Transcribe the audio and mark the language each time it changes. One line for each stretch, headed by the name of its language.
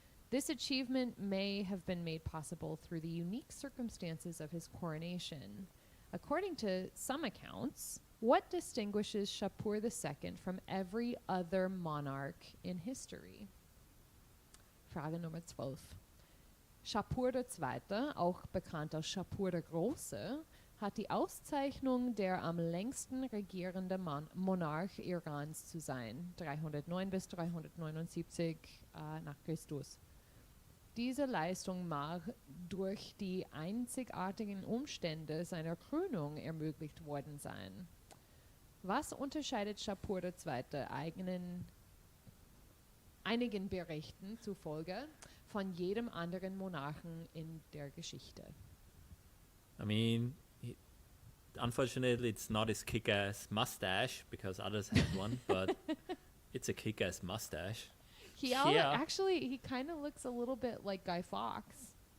English: This achievement may have been made possible through the unique circumstances of his coronation. According to some accounts, what distinguishes Shapur II from every other monarch in history?
German: Frage Nummer 12. Shapur II., auch bekannt als Shapur der Große, hat die Auszeichnung, der am längsten regierende Monarch Irans zu sein, 309 bis 379 nach Christus. Diese Leistung mag durch die einzigartigen Umstände seiner Krönung ermöglicht worden sein. Was unterscheidet Shapur II. Einigen Berichten zufolge von jedem anderen Monarchen in der Geschichte?
English: I mean, unfortunately, it's not his kick-ass mustache because others have one, but it's a kick-ass mustache. He Yeah. actually, he kind of looks a little bit like Guy Fawkes.